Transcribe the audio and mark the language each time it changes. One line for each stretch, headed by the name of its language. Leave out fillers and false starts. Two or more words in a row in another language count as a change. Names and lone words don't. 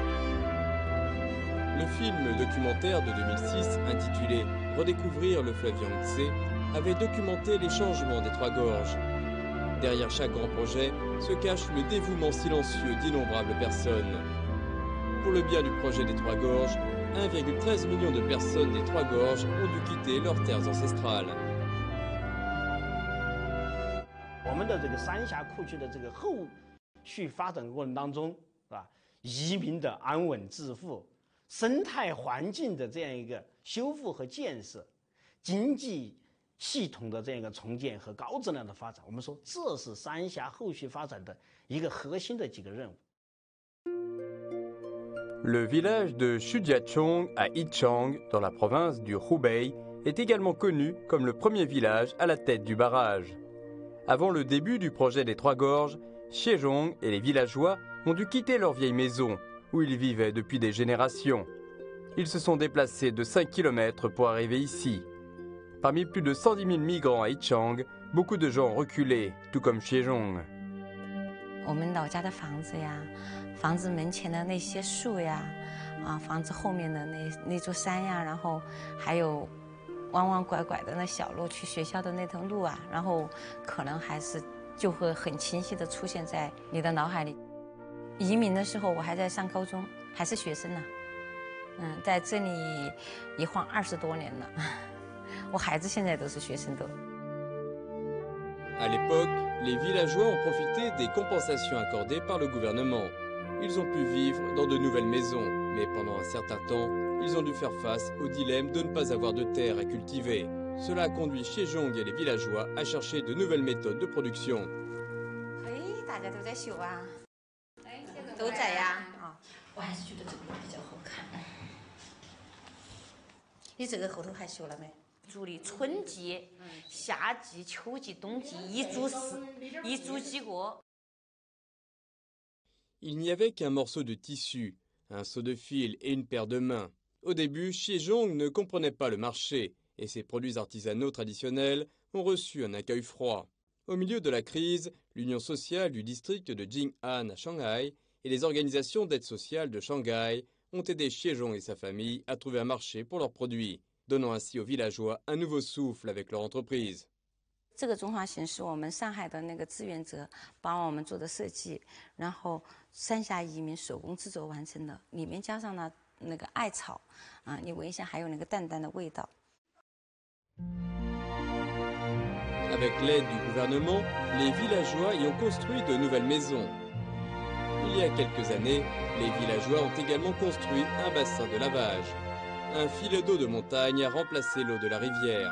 French: Le film documentaire de 2006 intitulé « Redécouvrir le fleuve Yangtze » avait documenté les changements des 3 gorges. Derrière chaque grand projet se cache le dévouement silencieux d'innombrables personnes. Pour le bien du projet des 3 gorges, 1,13 million de personnes des 3 gorges ont dû quitter leurs terres ancestrales.
Chinese: 我们的这个三峡库区的这个后续发展过程当中，是吧？移民的安稳致富，生态环境的这样一个修复和建设，经济系统的这样一个重建和高质量的发展，我们说这是三峡后续发展的一个核心的几个任务。
French: Le village de Shujiachong à Yichang, dans la province du Hubei, est également connu comme le premier village à la tête du barrage. Avant le début du projet des 3 gorges, Xiezhong et les villageois ont dû quitter leur vieille maison, où ils vivaient depuis des générations. Ils se sont déplacés de 5 km pour arriver ici. Parmi plus de 110 000 migrants à Yichang, beaucoup de gens ont reculé, tout comme Xiezhong.
Chinese: 我们老家的房子呀，房子门前的那些树呀，房子后面的那座山呀，然后还有弯弯拐拐的那小路去学校的那条路啊，然后可能还是就会很清晰的出现在你的脑海里。移民的时候我还在上高中，还是学生呢，在这里一晃20多年了，我孩子现在都是学生都。
French: À l'époque, les villageois ont profité des compensations accordées par le gouvernement. Ils ont pu vivre dans de nouvelles maisons, mais pendant un certain temps, ils ont dû faire face au dilemme de ne pas avoir de terre à cultiver. Cela a conduit Xiezhong et les villageois à chercher de nouvelles méthodes de production.
Chinese: 大家都在修啊，都在呀。我还是觉得这个比较好看。你这个后头还修了没？竹的春季、夏季、秋季、冬季一株几个。
French: Il n'y avait qu'un morceau de tissu, un seau de fil et une paire de mains. Au début, Xiezhong ne comprenait pas le marché et ses produits artisanaux traditionnels ont reçu un accueil froid. Au milieu de la crise, l'Union sociale du district de Jing'an à Shanghai et les organisations d'aide sociale de Shanghai ont aidé Xie Zhong et sa famille à trouver un marché pour leurs produits, donnant ainsi aux villageois un nouveau souffle avec leur entreprise.
Chinese: 这个中华型是我们上海的那个志愿者帮我们做的设计，然后三峡移民手工制作完成的，里面加上了那个艾草，你闻一下还有那个淡淡的味道。
French: Avec l'aide du gouvernement, les villageois y ont construit de nouvelles maisons. Il y a quelques années, les villageois ont également construit un bassin de lavage. Un filet d'eau de montagne a remplacé l'eau de la rivière.